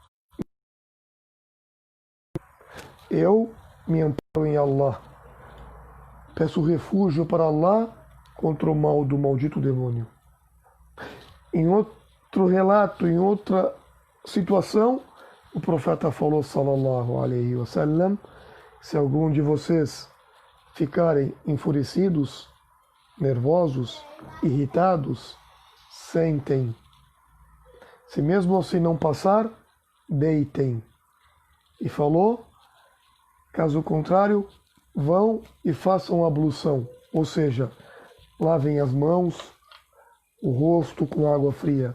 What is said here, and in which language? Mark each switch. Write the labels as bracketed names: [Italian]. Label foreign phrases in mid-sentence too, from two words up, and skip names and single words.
[Portuguese] Eu me amparo em Allah. Peço refúgio para Allah contra o mal do maldito demônio. Em outro relato, em outra situação, o profeta falou, [Arabic] صلى الله عليه وسلم, [Portuguese] se algum de vocês ficarem enfurecidos, nervosos, irritados, sentem. Se mesmo assim não passar, deitem. E falou, caso contrário, vão e façam ablução, ou seja, lavem as mãos, o rosto com água fria.